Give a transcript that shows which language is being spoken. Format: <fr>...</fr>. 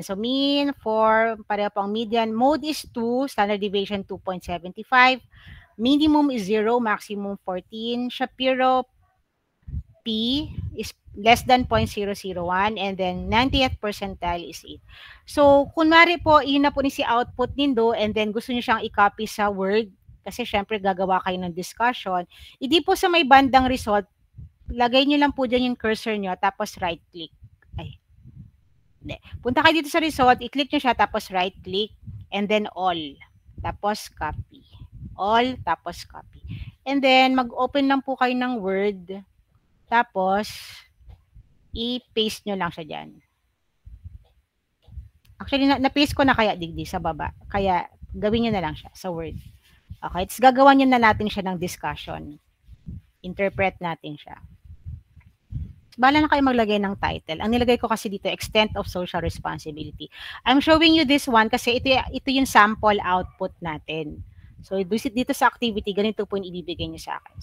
<en>So, mean for,</en> <tl>pareho pang</tl> <en>median. Mode is 2. Standard deviation 2.75. Minimum is 0, maximum 14. Shapiro P is less than 0.001, and then 90th percentile is 8.</en> <tl>So, kunwari po, yun na po ni si output nindo, and then gusto niyo siyang i-copy sa Word, kasi syempre gagawa kayo ng discussion. Hindi po sa may bandang result, lagay niyo lang po dyan yung cursor niyo, tapos right-click. Punta kayo dito sa result, i-click niyo siya, tapos right-click, and then all. Tapos copy. All, tapos copy. And then, mag-open lang po kayo ng Word. Tapos, i-paste nyo lang siya dyan. Actually, na-paste ko na kaya digdi sa baba. Kaya, gawin nyo na lang siya sa Word. Okay, it's gagawa nyo na natin siya ng discussion. Interpret natin siya. Bala na kayo maglagay ng title. Ang nilagay ko kasi dito,</tl> <en>extent of social responsibility. I'm showing you this one</en> <tl>kasi ito yung sample output natin. So, dito sa activity, ganito po yung ibibigay niyo sa akin.</tl>